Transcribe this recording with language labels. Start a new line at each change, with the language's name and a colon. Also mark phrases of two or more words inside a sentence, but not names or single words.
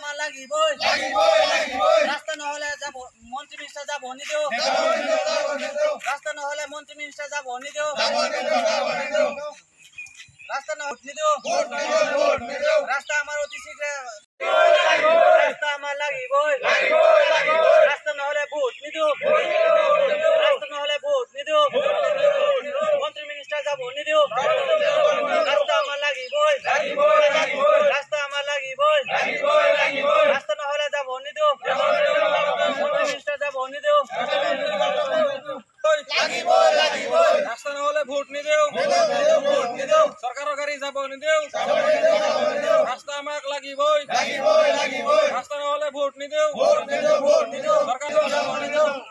Assamese: লাগিবই ৰাস্তা নহলে যাব মন্ত্ৰী মিনিষ্টাৰ যাব নিদিও ৰাস্তা নহলে মন্ত্ৰী মিনিষ্টাৰ যাব নিদিও রাস্তা না উঠনি দিও রাস্তা আমার অতি শীঘ্র রাস্তা আমার লাগিবই রাস্তা না হলে ভোট নিদিও রাস্তা না হলে ভোট নিদিও মন্ত্রী মিনিস্টার যাব নিদিও রাস্তা আমার লাগিবই রাস্তা আমার লাগিবই রাস্তা না হলে যাব নিদিও মন্ত্রী মিনিস্টার যাব নিদিও রাস্তা না হলে ভোট নিদিও সরকারের গাড়ি যাব নিদিও রাস্তা আমাক লাগিবই রাস্তা না হলে ভোট নিদিও সরকার যাব নিদিও